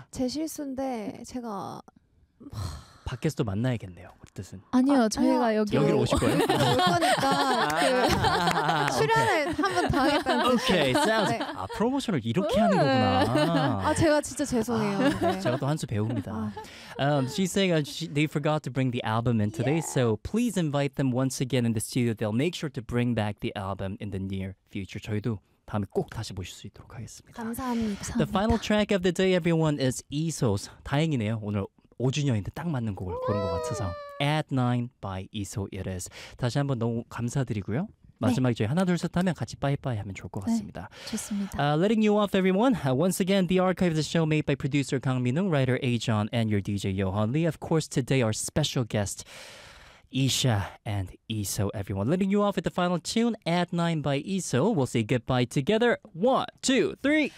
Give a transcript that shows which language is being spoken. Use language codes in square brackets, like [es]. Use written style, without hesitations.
[ko] 제 실수인데 제가 밖에서도 만나야겠네요. 뜻은. 아니요, 저희가 여기 오실 거예요? 올 거니까 출연을 한번 당했다는 오케이. 사운드. 네. 아, 프로모션을 이렇게 하는 거구나. 아, 제가 진짜 죄송해요. 제가 또 한수 배웁니다. [en] She's saying they forgot to bring the album in today, Yeah. so please invite them once again in the studio. They'll make sure to bring back the album in the near future. [ko] 저희도 다음에 꼭 다시 모실 수 있도록 하겠습니다. 감사합니다. [en] The final track of the day, everyone, is ESO's. [ko] 다행이네요. 오늘 5주년인데 딱 맞는 곡을 고른 것 같아서 At 9 by ESO it is. 다시 한번 너무 감사드리고요. 마지막에 네. 저희 하나 둘 셋 하면 같이 빠이빠이 하면 좋을 것 같습니다. 네, 좋습니다. [en] Letting you off, everyone. Once again, the archive of the show made by producer Kang Min-ung, writer A-John, and your DJ Yohan Lee. Of course, today our special guest Isha and ESO, everyone. Letting you off with the final tune At 9 by ESO. We'll say goodbye together. One, two, three.